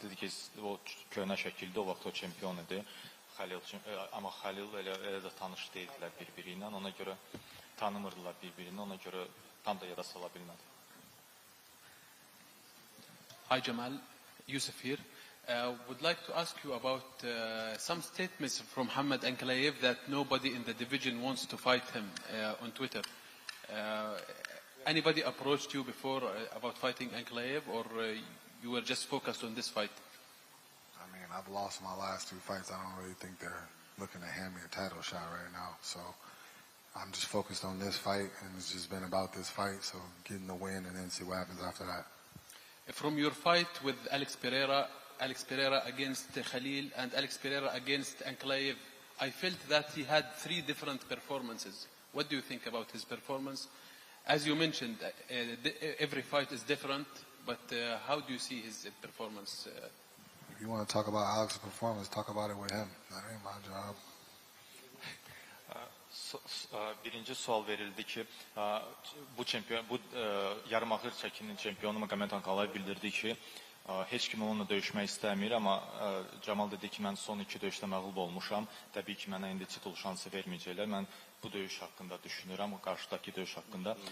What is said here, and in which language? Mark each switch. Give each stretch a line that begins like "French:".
Azerbaijani: Dedi ki, o köhnə şəkildə o vaxt o çempion idi. Amma Xəlil elə də tanış deyildilər bir-biri ilə, ona görə tanımırdılar bir-birini, ona görə tam da yada sala bilmədi.
English: Hi Jamal, Yusuf here. Would like to ask you about some statements from Muhammad Ankalaev that nobody in the division wants to fight him on Twitter. Anybody approached you before about fighting Ankalaev, or you were just focused on this fight? I mean, I've lost my last two fights. I don't really think they're looking to hand me a title shot right now. So I'm just focused on this fight, and it's just been about this fight. So getting the win and then see what happens after that. From your fight with Alex Pereira against Khalil and Alex Pereira against Ankalaev, I felt that he had three different performances. What do you think about his performance? As you mentioned, every fight is different, but how do you see his performance? If you want to talk about Alex's performance, talk about it with him. That ain't my job.
Azerbaijani: Birinci sual verildi ki, bu yarımağır çəkinin çempionu Magomed Ankalaev bildirdi ki, heç kim onunla döyüşmək istəmir, amma Camal dedi ki, mən son iki döyüşdə məğlub olmuşam. Təbii ki, mənə indi titul şansı verməyəcəklər. Mən bu döyüş haqqında düşünürəm, qarşıdakı döyüş haqqında.